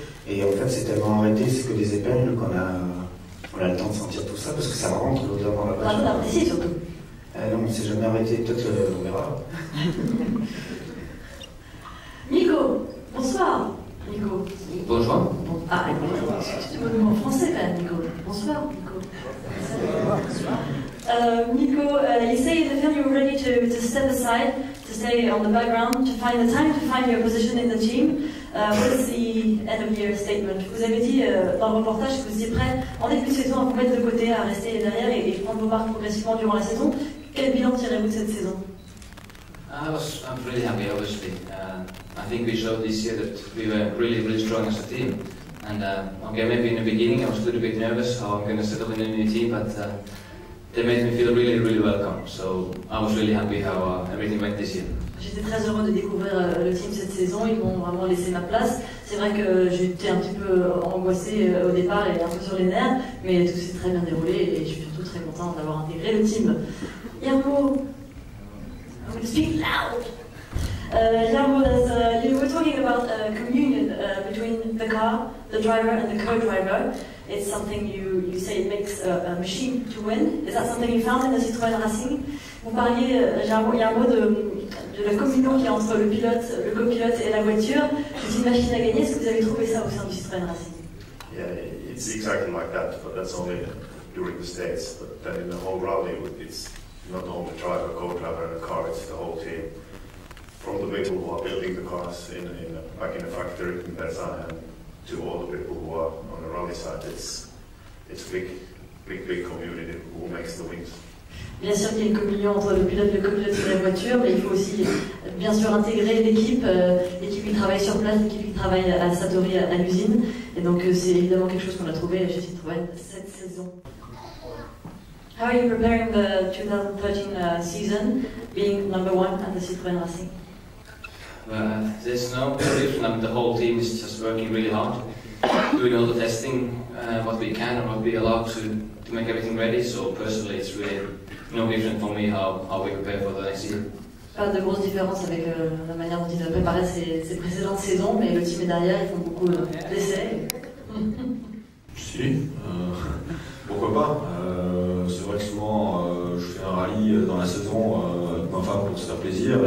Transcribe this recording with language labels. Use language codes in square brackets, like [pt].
[fr] Et en fait, c'est tellement arrêté, c'est que des épingles qu'on a le temps de sentir tout ça, parce que ça rentre l'odeur dans la voiture. Ah, ici surtout. Non, on ne s'est jamais arrêté, peut-être on verra. Nico, bonsoir. Nico. Bonjour. Excuse-moi le mot en français, quand même, Nico. Bonsoir, Nico. [en] Nico, you say in the film you were ready to step aside, to stay on the background, to find the time to find your position in the team. What's the end of year statement? [fr] Vous avez dit dans le reportage que vous étiez prêt en début de saison à vous mettre de côté, à rester derrière et prendre vos marques progressivement durant la saison. Quel bilan tirez-vous de cette saison? [en] I'm really happy, obviously. I think we showed this year that we were really strong as a team. And okay, maybe in the beginning I was a little bit nervous how I'm going to settle in a new team, but they made me feel really welcome. So I was really happy how everything went this year. [fr] J'étais très heureux de découvrir le team cette saison, ils m'ont vraiment laissé ma place. C'est vrai que j'étais un petit peu angoissée au départ et un peu sur les nerfs, mais tout s'est très bien déroulé et je suis surtout très contente d'avoir intégré le team. [en] Yarmo, I'm going to speak loud. Yarmo, you were talking about communion between the car, the driver and the co-driver. It's something you say it makes a machine to win. Is that something you found in the Citroën Racing? [fr] Vous parliez, Yarmo, de la communion qu'il y a entre le pilote, le copilote et la voiture. C'est une machine à gagner. Est-ce que vous avez trouvé ça au sein du Citroën Racing? Il [en] it's exactly like that, but that's only during the States. But then in the whole rally, it's not only driver, co-driver and a car, it's the whole team. From the people who are building the cars back in the factory in Bezan and to all the people who are on the rally side, it's a big community who makes the wins. [fr] Bien sûr qu'il y a une communion entre le pilote et le copilote de la voiture, mais il faut aussi bien sûr intégrer l'équipe qui travaille sur place, l'équipe qui travaille à Satori à l'usine. Et donc c'est évidemment quelque chose qu'on a trouvé chez Citroën cette saison. [en] How are you preparing the 2013 season, being number one at the Citroën Racing? There's no difference. The whole team is just working really hard, doing all the testing, what we can and what we allow to make everything ready. So personally, it's really no different for me how we prepare for the next year. [fr] Pas de grosse différence avec la manière dont ils ont préparé ces précédentes saisons, mais le team est derrière, ils font beaucoup d'essais. Si, pourquoi pas. C'est vrai que souvent je fais un rallye dans la saison avec ma femme pour se faire plaisir.